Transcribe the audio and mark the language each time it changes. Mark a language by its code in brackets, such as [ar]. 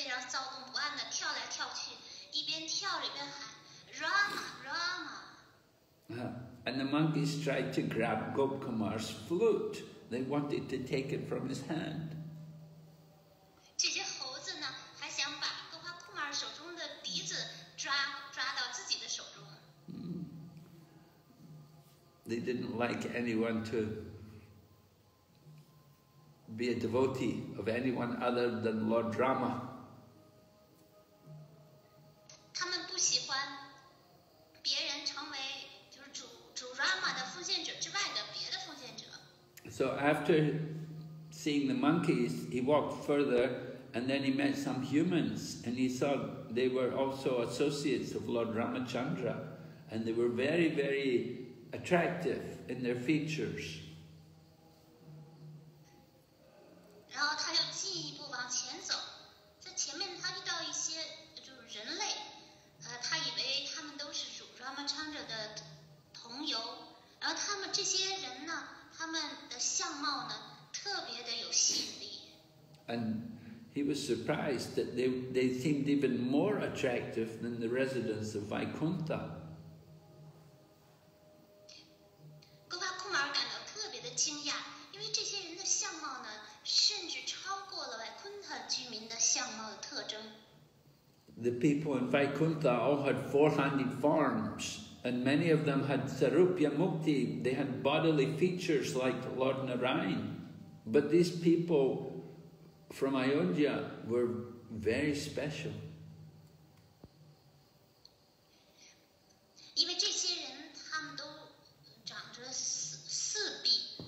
[zh] 躁动不安的跳来跳去，一边跳着一边喊 Rama Rama。 [en] And the monkeys tried to grab Gopkumar's flute. They wanted to take it from his hand. [zh] 这些猴子呢，还想把哥帕库马尔手中的笛子抓到自己的手中。 [en] They didn't like anyone to be a devotee of anyone other than Lord Rama. [zh] 他们不喜欢别人成为就是主 Rama 的奉献者之外的别的奉献者。 [en] So after seeing the monkeys, he walked further and then he met some humans and he saw they were also associates of Lord Ramachandra and they were very, very attractive in their features. [zh] 然后他就进一步往前走，在前面他遇到一些就是人类，他以为他们都是主 Ramachandra 的同游，然后他们这些人呢，他们的相貌呢特别的有吸引力。 [en] And he was surprised that they seemed even more attractive than the residents of Vaikuntha. [zh] 哥帕库马尔感到特别的惊讶，因为这些人的相貌呢，甚至超过了外昆塔居民的相貌的特征。 [en] The people in Vaikuntha all had four-handed forms, and many of them had sarupya mukti. They had bodily features like Lord Narayan. But these people from Ayodhya were very special. [zh] 因为这些人他们都长着四臂。